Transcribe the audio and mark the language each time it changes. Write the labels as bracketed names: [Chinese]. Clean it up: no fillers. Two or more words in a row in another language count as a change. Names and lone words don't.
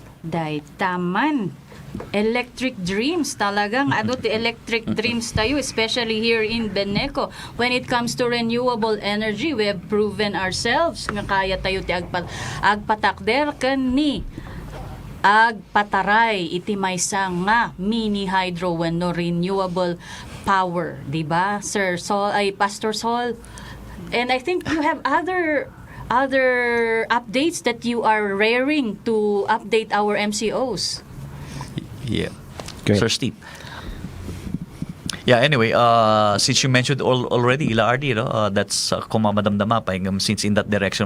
[Iloko] Day, taman. [English] Electric dreams talagang the electric dreams tayo, especially here in Beneco. When it comes to renewable energy, we have proven ourselves [Iloko] nga kaya tayo ti agpatakder ken ni agpataray iti maysa nga [English] mini hydro [Iloko] wenno [English] renewable power, [Filipino] di ba, [Iloko] Sir Sohl, Pastor Sohl? [English] And I think you have other updates that you are raring to update our MCOs. Yeah. Great. Sir Steve. Yeah, anyway, since you mentioned already, Laarni, that's [Iloko] kumamadamdama pa [English] since in that direction.